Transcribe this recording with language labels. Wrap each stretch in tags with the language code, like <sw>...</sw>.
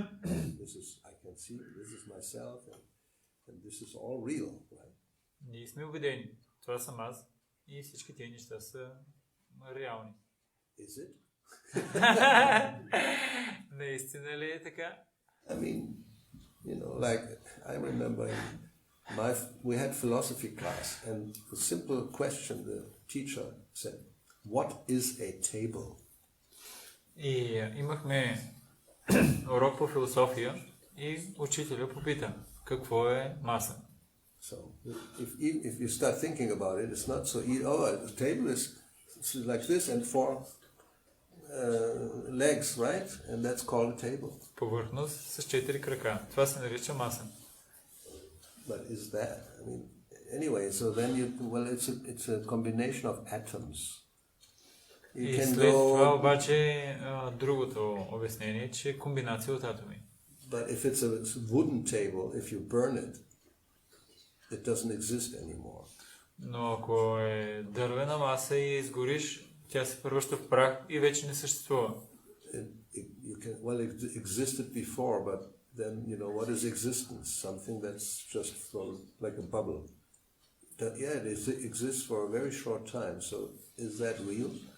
<en>This is, I can see, this is myself, and this is all real, right?</en> <bg>Ние сме убедени. Това съм аз и всички тези неща са реални.</bg> <en>Is it?</en> <bg>Наистина ли е така?</bg> <en>I mean, like I remember we had philosophy class, and the simple question the teacher said, "What is a table?"</en> <bg>И имахме урок по философия и учителя попита, какво е маса?</bg> <en>So if you start thinking about it, it's not so easy. Oh, the table is like this and 4 legs, right? And that's called a table.</en> <bg>Повърхност с 4 крака. Това се нарича маса.</bg> <en>But is that? I mean, anyway, so then it's a combination of atoms.</en> <bg>И</bg> <en>can</en> <bg>след това</bg> <en>go,</en> <bg>обаче другото обяснение, че е комбинация от атоми.</bg> <en>but if it's a wooden table, if you burn it, it doesn't exist anymore.</en> <bg>Но ако е дървена маса и я изгориш, тя се превръща в прах и вече не съществува.</bg> <en>It existed before, but then, what is existence? Something that's just like a bubble. It exists for a very short time, so is that real?</en>